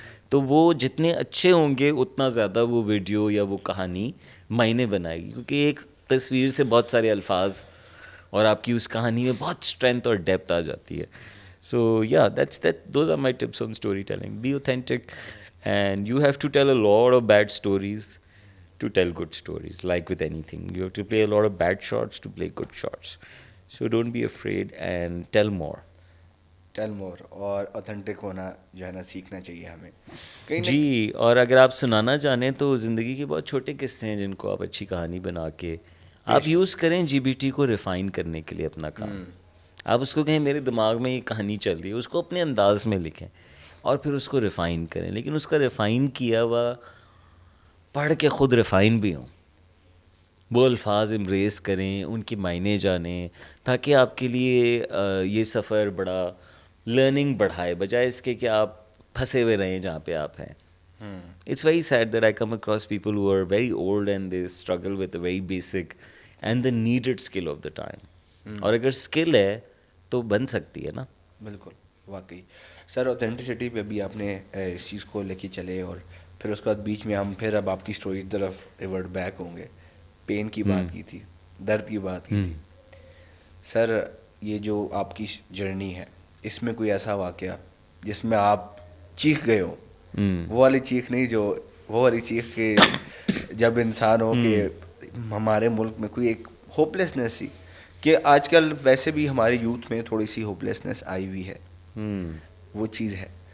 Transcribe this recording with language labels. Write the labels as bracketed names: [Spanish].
[Urdu] تو وہ جتنے اچھے ہوں گے اتنا زیادہ وہ ویڈیو یا وہ کہانی معنی بنائے گی, کیونکہ ایک تصویر سے بہت سارے الفاظ اور آپ کی اس کہانی میں بہت اسٹرینتھ اور ڈیپتھ آ جاتی ہے. [English] So yeah those are my tips on storytelling. Be authentic and you have to tell a lot of bad stories to tell good stories. Like with anything, you have to play a lot of bad shots to play good shots. So don't be afraid and tell more. [Urdu] اور authentic ہونا جو ہے نا سیکھنا چاہیے ہمیں. جی, اور اگر آپ سنانا چاہیں تو زندگی کے بہت چھوٹے قصے ہیں جن کو آپ اچھی کہانی بنا کے آپ یوز کریں GBT کو ریفائن کرنے کے لیے اپنا کام. آپ اس کو کہیں میرے دماغ میں یہ کہانی چل رہی ہے, اس کو اپنے انداز میں لکھیں اور پھر اس کو ریفائن کریں, لیکن اس کا ریفائن کیا ہوا پڑھ کے خود ریفائن بھی ہوں. وہ الفاظ امبریس کریں, ان کی معنی جانیں, تاکہ آپ کے لیے یہ سفر بڑا لرننگ بڑھائے, بجائے اس کے کہ آپ پھنسے ہوئے رہیں جہاں پہ آپ ہیں. [English] It's very sad that I come across people who are very old and they struggle with the very basic and the needed skill of the time. [Urdu] اور اگر اسکل ہے تو بن سکتی ہے نا. بالکل, واقعی سر. اوتھینٹسٹی پہ بھی آپ نے اس چیز کو لے کے چلے, اور پھر اس کے بعد بیچ میں ہم پھر اب آپ کی اسٹوری کی طرف ریورٹ بیک ہوں گے. پین کی بات کی تھی, درد کی بات کی تھی. سر یہ جو آپ کی جرنی ہے اس میں کوئی ایسا واقعہ جس میں آپ چیخ گئے ہو, وہ والی چیخ نہیں, جو وہ والی چیخ کہ جب انسان ہو کہ ہمارے ملک میں کوئی ایک ہوپلیسنیس سی, کہ آج کل ویسے بھی ہمارے یوتھ میں تھوڑی سی ہوپلیسنیس آئی ہوئی ہے, وہ چیز ہے.